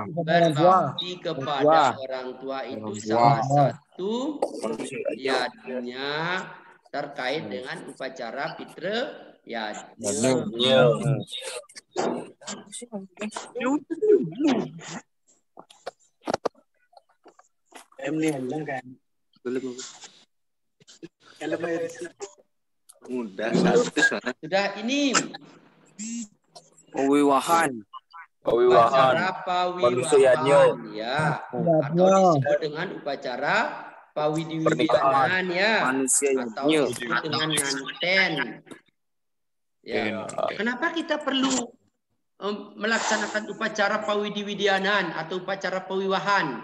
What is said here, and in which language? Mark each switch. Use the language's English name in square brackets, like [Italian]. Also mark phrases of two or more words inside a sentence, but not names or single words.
[Indonesian] Berbakti kepada orang tua itu salah satu yadnya terkait dengan upacara fitriyatnya. Sudah ini Pawiwahan upacara pawiwahan ya, atau disebut dengan upacara pawidiwidianan ya, atau disebut dengan nganten ya. Kenapa kita perlu melaksanakan upacara pawidiwidianan atau upacara pawiwahan?